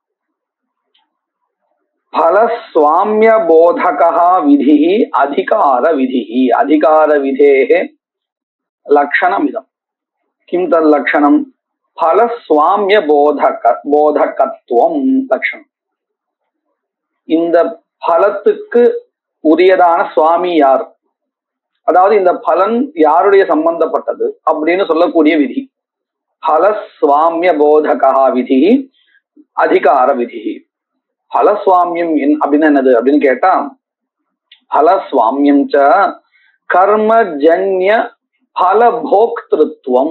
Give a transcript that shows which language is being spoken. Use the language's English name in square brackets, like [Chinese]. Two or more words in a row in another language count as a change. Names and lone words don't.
[Sanskrit] फलस्वाम्यबोधकः विधिः अधिकारविधिः। अधिकारविधेः लक्षणमिदं। किं तल्लक्षणं? फलस्वाम्यबोधकत्वं लक्षणம். [Tamil] இந்த பலத்துக்கு உரியதான சுவாமி யார், அதாவது இந்த பலன் யாருடைய சம்பந்தப்பட்டது அப்படின்னு சொல்லக்கூடிய விதி [Sanskrit] फलस्वाम्य बोधकः विधिः अधिकार विधिः. [Tamil] பலஸ்வாமியம் அப்படின்னு என்னது அப்படின்னு கேட்டா, [Sanskrit] फलस्वाम्यं च कर्मजन्य फलभोक्तृत्वम्.